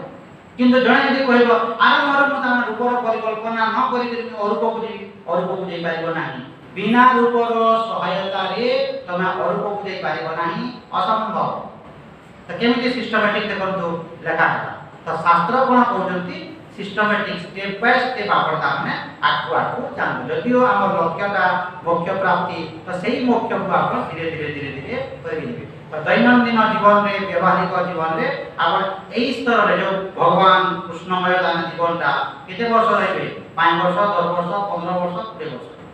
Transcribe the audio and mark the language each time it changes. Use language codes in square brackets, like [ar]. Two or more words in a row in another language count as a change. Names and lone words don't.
[or] କିନ୍ତୁ ଜଣେ ଯଦି କହିବ ଆରମ୍ଭରୁ ମୁଁ ତାର ରୂପର ପରିକଳ୍ପନା ନ କରିକି ଅରୂପକୁ ଯିବି, ଅରୂପକୁ ଯାଇପାରିବ ନାହିଁ। ବିନା ରୂପର ସହାୟତାରେ ତମେ ଅରୂପକୁ ଯାଇପାରିବ ନାହିଁ, ଅସମ୍ଭବ। ତ କେମିତି ସିଷ୍ଟମେଟିକ ଦେଖନ୍ତୁ ଲେଖା ହେଲା। ତ ଶାସ୍ତ୍ର କ'ଣ କହୁଛନ୍ତି? ସିଷ୍ଟମେଟିକ [en] step by step [or] ଆପଣ ତାମାନେ ଆଗକୁ ଆଗକୁ ଯାଆନ୍ତୁ। ଯଦିଓ ଆମର ଲକ୍ଷ୍ୟଟା ମୋକ୍ଷ ପ୍ରାପ୍ତି, ତ ସେଇ ମୋକ୍ଷକୁ ଆପଣ ଧୀରେ ଧୀରେ ଧୀରେ ଧୀରେ କରିବେ। ତ ଦୈନନ୍ଦିନ ଜୀବନରେ, ବ୍ୟବହାରିକ ଜୀବନରେ ଆପଣ এই ସ୍ତରରେ ଯୋଉ ଭଗବାନ କୃଷ୍ଣମୟ ଦାନ ଜୀବନଟା କେତେ ବର୍ଷ ରହିବେ? 5 ବର୍ଷ, 10 ବର୍ଷ, 15 ବର୍ଷ, 20 ବର୍ଷ।